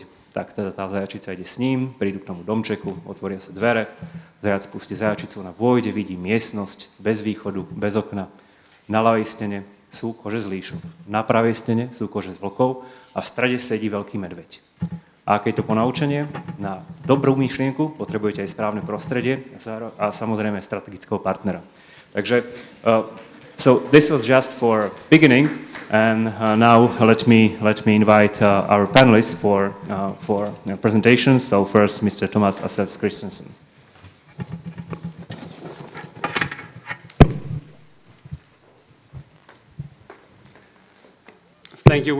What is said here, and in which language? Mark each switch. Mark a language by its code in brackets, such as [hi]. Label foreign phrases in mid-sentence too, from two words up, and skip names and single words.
[sk] Tak teda tá zajačica ide s ním, prídu k tomu domčeku, otvoria sa dvere, zajac pustí zajačicu, ona vôjde, vidí miestnosť bez východu, bez okna. Na ľavej stene sú kože z líšok, na pravej stene sú kože z vlkov a v strede sedí veľký medveď. A aké je to ponaučenie? Na dobrú myšlienku potrebujete aj správne prostredie a samozrejme strategického partnera. [en] Takže so this was just for beginning, and now let me invite our panelists for presentations. So first, Mr. Thomas Alex Christensen. Thank you.